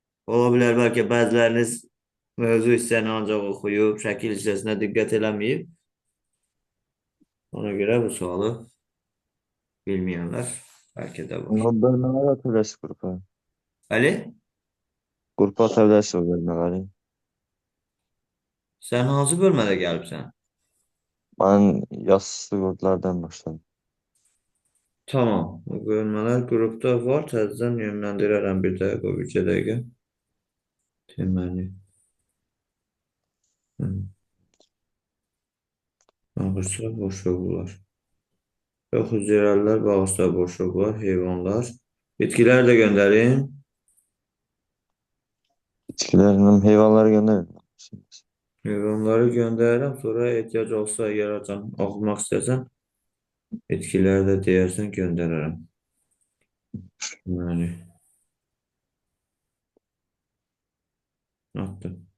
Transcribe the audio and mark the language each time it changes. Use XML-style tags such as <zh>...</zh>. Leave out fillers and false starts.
<az>Ola bilər bəlkə bəziləriniz mövzu hissəni ancaq oxuyub, şəkil hissəsinə diqqət eləməyib. Ona görə bu sualı bilməyənlər bəlkə də var.</az> <tr>Ama bölmeler atabilirsin grupa.</tr> <az>Əli,</az> <tr>Grupa atabilirsin o bölmeleri.</tr> <az>sən hansı bölmədə gəlibsən?</az> <tr>Ben yassı gruplardan başladım.</tr> <az>Tamam. Bu bölmələr qrupda var. Təzədən yönləndirərəm bir dəqiqə, bir iki dəqiqə. Deməli. Bağırsaq boşluqlar. Yox, hüceyrəlilər, bağırsaq boşluqlar, heyvanlar. Bitkilər də göndərin.</az> <tr>İçkilerim hayvanları gönderin.</tr> <az>Heyvanları göndərirəm. Sonra ehtiyac olsa, əgər oxumaq istəsən, bitkiləri də deyərsən göndərərəm. Deməli. Atdım.</az>